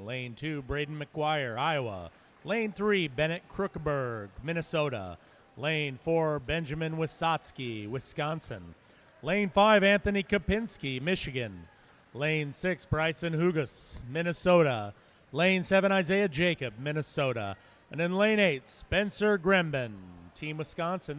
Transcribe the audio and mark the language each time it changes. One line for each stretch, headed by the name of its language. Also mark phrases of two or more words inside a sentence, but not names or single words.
English: Lane 2, Braden McGuire, Iowa. Lane 3, Bennett Krookberg, Minnesota. Lane 4, Benjamin Wysotsky, Wisconsin. Lane 5, Anthony Kopinski, Michigan. Lane 6, Bryson Hugas, Minnesota. Lane 7, Isaiah Jacob, Minnesota. And in lane 8, Spencer Gremben, Team Wisconsin.